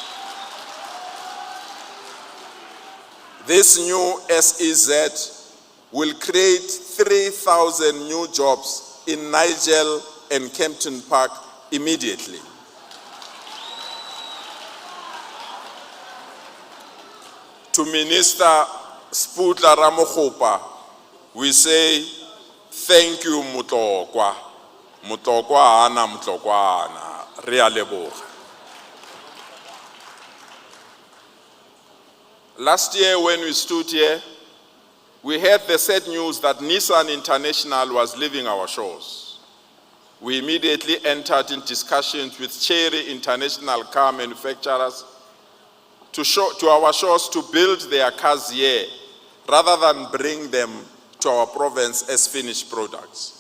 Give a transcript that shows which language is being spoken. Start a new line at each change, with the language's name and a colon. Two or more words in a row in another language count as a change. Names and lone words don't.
English: This new SEZ will create 3,000 new jobs in Nigel and Kempton Park immediately. To Minister Sputla Ramokgopa, we say, thank you, Mutlokwa.
Tswana: Mutlokwana, Mutlokwana, re a leboga.
English: Last year when we stood here, we heard the sad news that Nissan International was leaving our shores. We immediately entered in discussions with Chery International car manufacturers to our shores to build their cars here, rather than bring them to our province as finished products.